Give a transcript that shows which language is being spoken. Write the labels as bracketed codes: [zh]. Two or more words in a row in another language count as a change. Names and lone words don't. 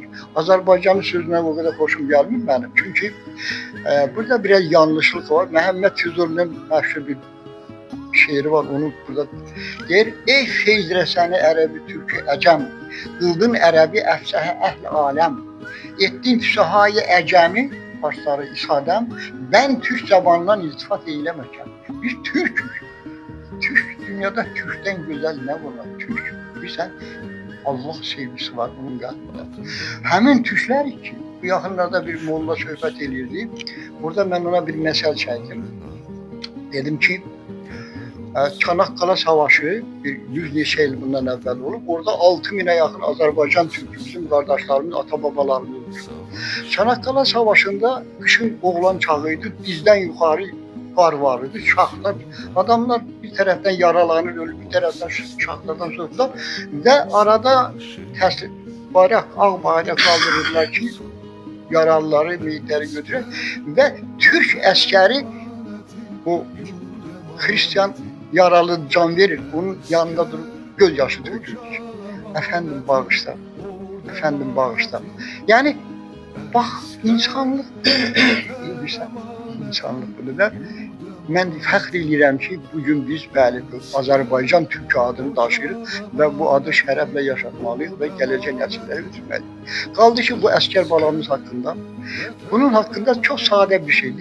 [az] Azərbaycanın sözünə o qədər xoşum gəlmir mənim. Çünki burada biraz yanlışlıq var. Məhəmməd Füzulinin məşhur bir şeiri var, onu burada deyir. Ey feyz rəsəni ərəbi türkü əcəm, qıldın ərəbi əfsəhə əhl aləm, etdin füsahayı əcəmi, başları isadəm, ben Türk zamanından iltifat eyleməkəm. [tr] Biz Türk'ük. Türk, dünyada Türk'ten güzel ne var? Türk. [az] Bilsən, Allah sevgisi var onun qəlbində. Həmin Türklər ki, bu yaxınlarda bir molla söhbət eləyirdi. Burada mən ona bir məsəl çəkdim. Dedim ki, Çanakkale Savaşı bir 100 neçə il bundan əvvəl olub. Orada 6000'e yaxın Azərbaycan Türkü, bizim qardaşlarımız, ata-babalarımız olmuş. [tr] Çanakkale Savaşı'nda kışın oğlan çağıydı, dizden yukarı kar vardı, şahlar. Adamlar bir taraftan yaralanır, ölür, bir taraftan şahlardan sordular. Ve arada bayrak, ağ bayrak kaldırırlar ki, yaralıları, meyitleri götürür. Ve Türk askeri, o Hristiyan yaralı can verir, onun yanında durup gözyaşı dökülür. Efendim bağışla, efendim bağışla. Yani bak insanlık bilirsən, insanlık bunu da. [az] Mən fəxr edirəm ki, bugün biz bəli Azərbaycan Türkü adını daşıyırıq və bu adı şərəflə yaşatmalıyıq və gələcək nəsillərə götürməliyik. Qaldı ki, bu əskər balamız haqqında, bunun haqqında çox sadə bir şey.